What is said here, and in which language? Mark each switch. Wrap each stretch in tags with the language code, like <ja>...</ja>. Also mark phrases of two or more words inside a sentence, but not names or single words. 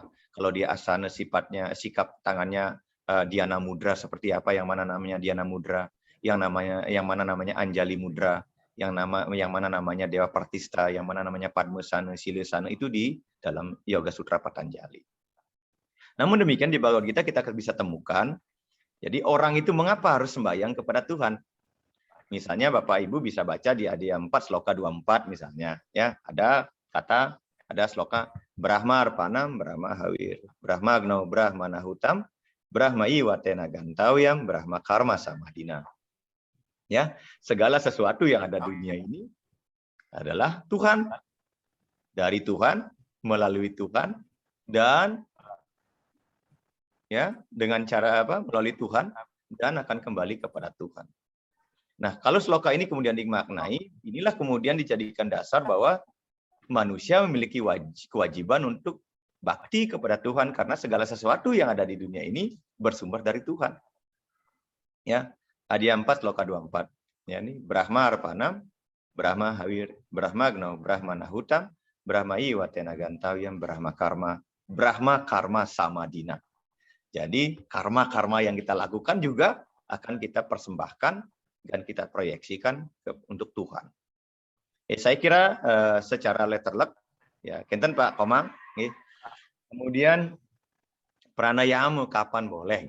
<id>Kalau dia asana sifatnya sikap tangannya</id> <sa>Dhyana mudra</sa> <id>seperti apa, yang mana namanya</id> <sa>Dhyana mudra,</sa> <id>yang mana namanya</id> <sa>Anjali mudra,</sa> <id>yang mana namanya Dewa Partista, yang mana namanya Padmasana, Silasana, itu di dalam Yoga Sutra Patanjali. Namun demikian di Bhagavad Gita kita bisa temukan, jadi orang itu mengapa harus sembahyang kepada Tuhan? Misalnya Bapak Ibu bisa baca di Adya 4 sloka 24 misalnya, ya ada sloka</id> <sa>Brahma Arpanam, Brahma Hawir, Brahma Agno, Brahma Nahutam, Brahma Iwatena Gantawyam, Brahma Karma Samadina.</sa> <id>Ya, segala sesuatu yang ada di dunia ini adalah Tuhan. Dari Tuhan, melalui Tuhan, dan ya dengan cara apa? Melalui Tuhan dan akan kembali kepada Tuhan. Nah, kalau sloka ini kemudian dimaknai, inilah kemudian dijadikan dasar bahwa manusia memiliki kewajiban untuk bakti kepada Tuhan karena segala sesuatu yang ada di dunia ini bersumber dari Tuhan. Ya, Adya 4 sloka 24.</id> <sa>Ya, ini Brahma Arpanam, Brahma Hawir, Brahma Agno, Brahma Nahutam, Brahma Iwatena Gantawyam, Brahma Karma Samadina.</sa> <id>Jadi karma-karma yang kita lakukan juga akan kita persembahkan dan kita proyeksikan untuk Tuhan. Saya kira secara letter luck, ya,</id> <ban>kenten Pak Komang.</ban> <id>Kemudian pranayama kapan boleh?</id>